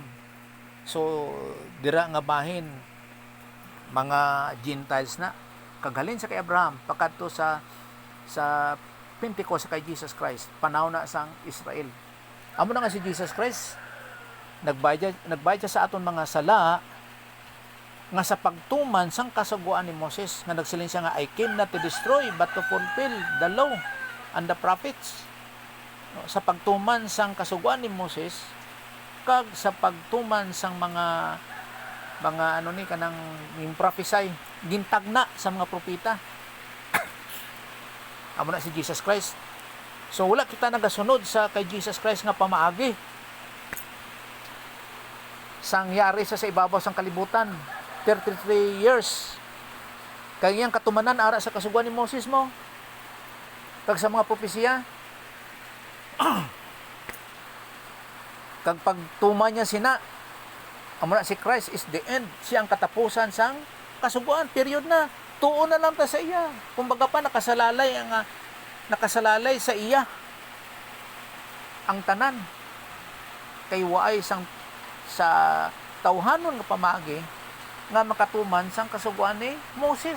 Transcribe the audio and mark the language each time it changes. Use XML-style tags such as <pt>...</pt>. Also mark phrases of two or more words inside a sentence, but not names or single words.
<hil>So dira nga bahin mga Gentiles na kaghalin sa kay Abraham pakato sa Pentecost sa kay Jesus Christ, panahon na sang Israel. Amo na nga si Jesus Christ nagbayad siya sa aton mga sala, nga sa pagtuman sang kasuguan ni Moses, nga nagsiling siya nga,</hil> <en>I came not to destroy but to fulfill the law and the prophets.</en> <hil>No, sa pagtuman sang kasuguan ni Moses, kag sa pagtuman sang mga ano ni kanang yung prophesy, gintagna sa mga propeta. Amo na si Jesus Christ. So wala kita nagasunod sa kay Jesus Christ nga pamaagi. Sangyari sa ibabaw sang kalibutan, 33 years. Kag iyang katumanan ara sa kasuguan ni Moses mo. Kag sa mga propesiya. Kag pagtuma niya sina, amo na si</hil> <en>Christ is the end.</en> <hil>Siya ang katapusan sang kasuguan. Period na. Tuon na lang ta sa iya. Kumbaga pa nakasalalay sa iya ang tanan. Kay waay sang sa tawhanon nga pamaagi nga makatuman sang kasuguan ni Moses.</hil>